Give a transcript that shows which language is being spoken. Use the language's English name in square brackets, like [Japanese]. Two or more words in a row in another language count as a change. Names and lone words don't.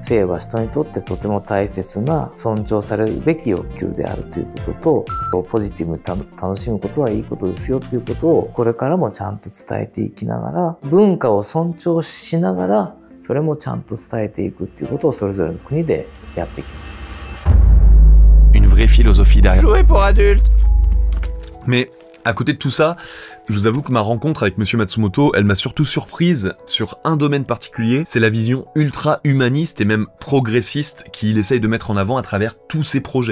[Japanese] 性は人にとってとても大切な尊重されるべき欲求であるということと、ポジティブに楽しむことはいいことですよということをこれからもちゃんと伝えていきながら、文化を尊重しながらそれもちゃんと伝えていくっていうことをそれぞれの国でやっていきます。 [French] Une vraie philosophie derrière. Jouer pour adultes. Mais à côté de tout ça, je vous avoue que ma rencontre avec Monsieur Matsumoto, elle m'a surtout surprise sur un domaine particulier, c'est la vision ultra humaniste et même progressiste qu'il essaye de mettre en avant à travers tous ses projets.